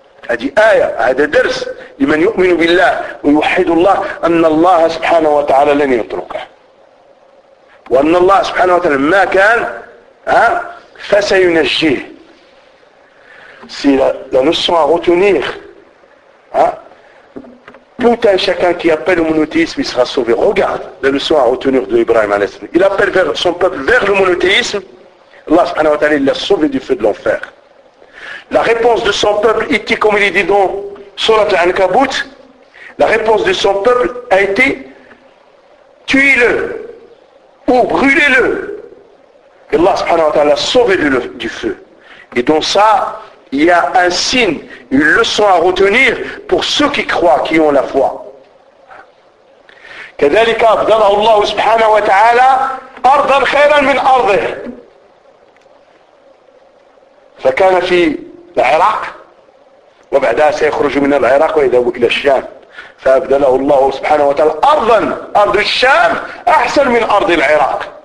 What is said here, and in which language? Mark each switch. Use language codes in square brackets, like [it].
[ar] هذه آية هذا درس لمن يؤمن بالله ويوحد الله أن الله سبحانه وتعالى لن يتركه وأن الله سبحانه وتعالى ما كان فسينجيه [fr] si la notion à retenir tout un chacun qui appelle au monothéisme il sera sauvé regarde la notion à retenir de Ibrahim a.s. il appelle vers son peuple vers le monothéisme Allah سبحانه وتعالى il l'a sauvé du feu de l'enfer La réponse de son peuple était, comme il est dit dans Surat al-Ankabut, la réponse de son peuple a été « Tuez-le ou brûlez-le » Et Allah subhanahu wa ta'ala a sauvé du feu. Et dans ça, il y a un signe, une leçon à retenir pour ceux qui croient, qui ont la foi. [ar] « Kadhalika abdala Allah subhanahu wa ta'ala ardan khayran min ardih » فكان في العراق وبعدها سيخرج من العراق ويذهب الى الشام فابدله الله سبحانه وتعالى ارضا ارض الشام احسن من ارض العراق